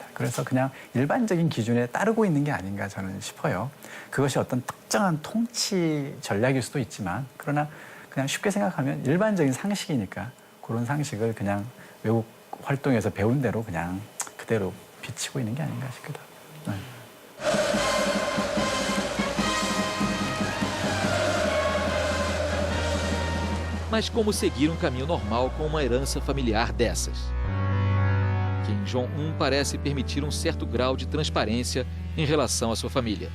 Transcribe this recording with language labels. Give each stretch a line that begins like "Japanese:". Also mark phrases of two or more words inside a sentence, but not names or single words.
Korean: 그래서 그냥 일반적인 기준에 따르고 있는 게 아닌가 저는 싶어요. 그것이 어떤 특정한 통치 전략일 수도 있지만 그러나 그냥 쉽게 생각하면 일반적인 상식이니까 그런 상식을 그냥 외국 활동에서 배운 대로 그냥 그대로 비치고 있는 게 아닌가 싶기도 합니다.
Portuguese: Mas como seguir um caminho normal com uma herança familiar dessas? Kim Jong-un parece permitir um certo grau de transparência em relação à sua família.